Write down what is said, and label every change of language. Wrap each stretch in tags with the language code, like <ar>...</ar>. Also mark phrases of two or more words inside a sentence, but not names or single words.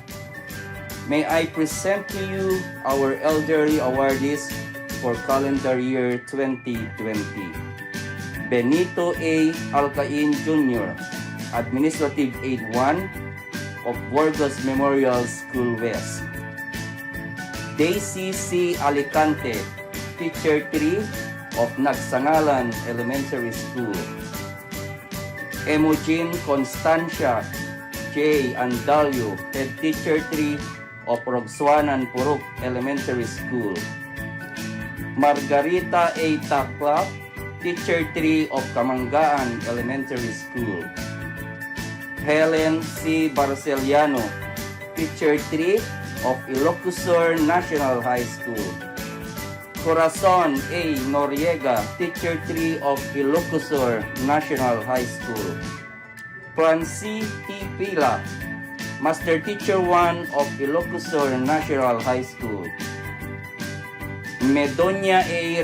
<en>May I present to you our elderly awardees for calendar year 2020. Benito A. Alcain Jr., Administrative Aid 1 of Burgos Memorial School West. Daisy C. Alicante, Teacher 3 of Nagsangalan Elementary School. Emogene Constancia J. Andalio, Head Teacher 3 of Rogsuanan Puruk Elementary School. Margarita A. Taklap, Teacher 3 of Kamanggaan Elementary School. Helen C. Barceliano, Teacher 3 of Ilocosur National High School. Corazon A. Noriega, Teacher 3 of Ilocosur National High School. Francie T. Pila, Master Teacher 1 of Ilocosur National High School. Medonia A.</en>